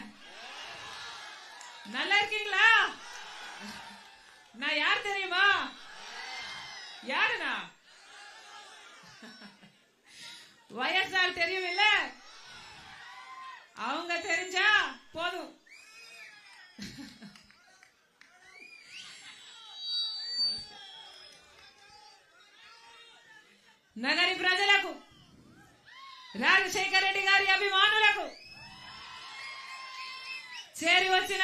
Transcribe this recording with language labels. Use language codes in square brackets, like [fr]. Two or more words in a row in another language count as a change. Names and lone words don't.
[ta] நல்லா இருக்கீங்களா? நான் யார் தெரியுமா? யாருனா? வயசால் தெரியும் இல்ல? அவங்க தெரிஞ்சா போதும். [te] నగరి ప్రజలకు రాజశేఖర రెడ్డి గారి అభిమానులకు చేరి వచ్చిన